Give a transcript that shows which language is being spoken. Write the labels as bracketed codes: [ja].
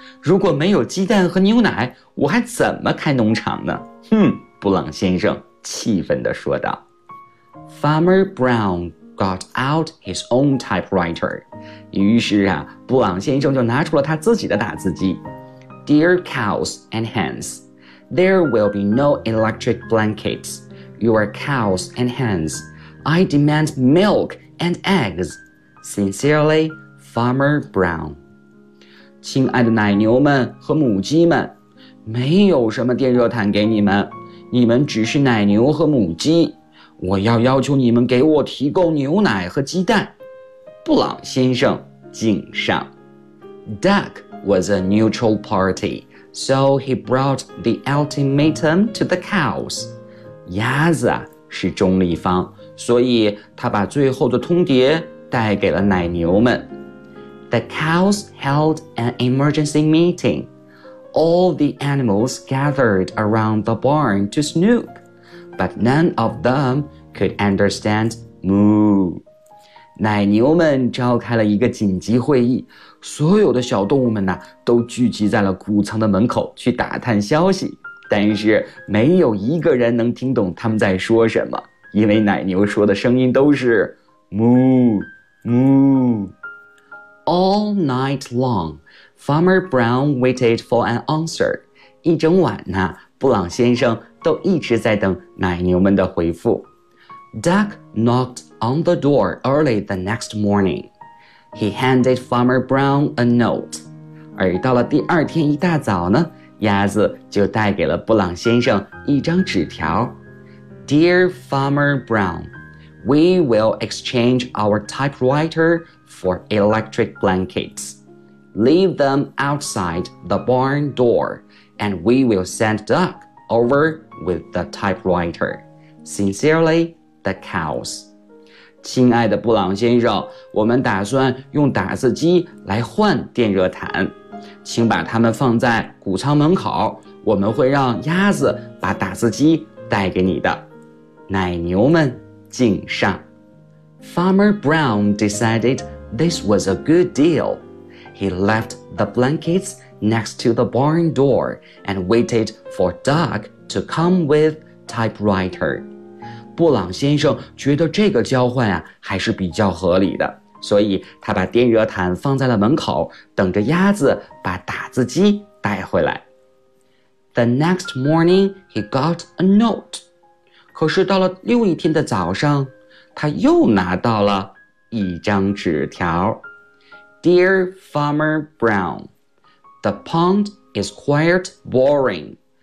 [zh] 如果没有鸡蛋和牛奶，我还怎么开农场呢？哼，布朗先生气愤地说道。 [en] Farmer Brown got out his own typewriter. [zh] 于是啊，布朗先生就拿出了他自己的打字机。 [en] Dear cows and hens, there will be no electric blankets. Your cows and hens, I demand milk. And eggs. Sincerely, Farmer Brown. [zh] 亲爱的奶牛们和母鸡们，没有什么电热毯给你们，你们只是奶牛和母鸡。我要要求你们给我提供牛奶和鸡蛋。布朗先生敬上。 [en] Duck was a neutral party, so he brought the ultimatum to the cows. [zh] 鸭子是中立方。所以他把最后的通牒带给了奶牛们。 [en] The cows held an emergency meeting. All the animals gathered around the barn to snoop, but none of them could understand moo. [zh] 奶牛们召开了一个紧急会议，所有的小动物们呢，都聚集在了谷仓的门口去打探消息，但是没有一个人能听懂他们在说什么。因为奶牛说的声音都是 moo, moo. [en] All night long, Farmer Brown waited for an answer. [zh] 一整晚呢，布朗先生都一直在等奶牛们的回复。 [en] Duck knocked on the door early the next morning. He handed Farmer Brown a note. [zh] 而到了第二天一大早呢，鸭子就带给了布朗先生一张纸条。 [en] Dear Farmer Brown, we will exchange our typewriter for electric blankets. Leave them outside the barn door, and we will send Duck over with the typewriter. Sincerely, the cows. [zh] 亲爱的布朗先生，我们打算用打字机来换电热毯。请把它们放在谷仓门口，我们会让鸭子把打字机带给你的。奶牛们敬上。 [en] Farmer Brown decided this was a good deal. He left the blankets next to the barn door and waited for Doug to come with typewriter. [zh] 布朗先生觉得这个交换啊还是比较合理的，所以他把电热毯放在了门口，等着鸭子把打字机带回来。 [en] The next morning, he got a note. [zh] 可是到了另一天的早上，他又拿到了一张纸条。 [en] Dear Farmer Brown, the pond is quite boring.